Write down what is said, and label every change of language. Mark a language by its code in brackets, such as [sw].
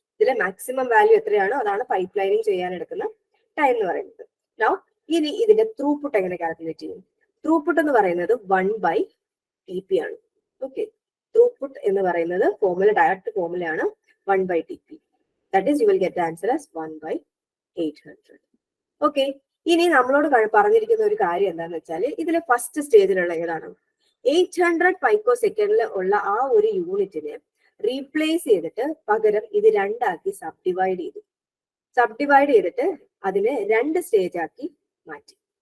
[ml] ഇതിലെ maximum value എത്രയാണോ അതാണ് പൈപ്പ് ലൈനിങ് ചെയ്യാൻ എടുക്കുന്ന ടൈം എന്ന് പറയുന്നത്. നൗ ഇനി ഇതിന്റെ ത്രൂപുട്ട് എങ്ങനെ കാൽക്കുലേറ്റ് ചെയ്യും? ത്രൂപുട്ട് എന്ന് പറയുന്നത് 1/TP ആണ്. ഓക്കെ, ത്രൂപുട്ട് എന്ന് പറയുന്നത് formula, direct ഫോർമുലയാണ് 1/TP. [en] That is, you will get the answer as 1/800. [ml] Okay, ഇനി നമ്മളോട് പറഞ്ഞിരിക്കുന്ന ഒരു കാര്യം എന്താണെന്ന് വെച്ചാൽ ഇതിലെ ഫസ്റ്റ് സ്റ്റേജിലുള്ള ഏതാണ്? 800 പൈക്കോസെക്കൻഡിൽ ഉള്ള ആ ഒരു യൂണിറ്റിനെ റീപ്ലേസ് ചെയ്തിട്ട് പകരം ഇത് 2 ആക്കി സബ്ഡിവൈഡ് ചെയ്തിട്ട് അതിനെ 2 സ്റ്റേജ് ആക്കി മാറ്റി.